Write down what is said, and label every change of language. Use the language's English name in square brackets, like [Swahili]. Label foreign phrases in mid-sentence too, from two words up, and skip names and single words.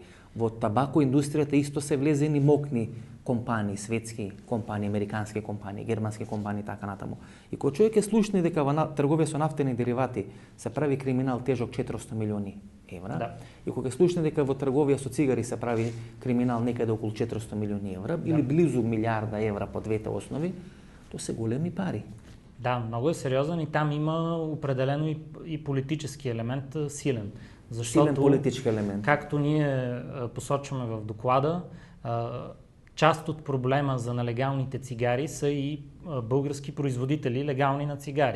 [Macedonian] Во табако индустријата исто се влезени мокни компании, светски компании, американски компании, германски компании, така натаму. И кога човек е слушни дека во трговија со нафтени деривати се прави криминал тежок 400 милиони евра, да. И кога е слушни дека во трговија со цигари се прави криминал некаде околу 400 милиони евра, или близу милиарда евра по двете основи, то се големи пари. [Bulgarian] Да, много е сериозен и там има определено и политически елемент силен. Защото, силен политически елемент. Както ние посочваме в доклада, част от проблема за нелегалните цигари са и български производители легални на цигари.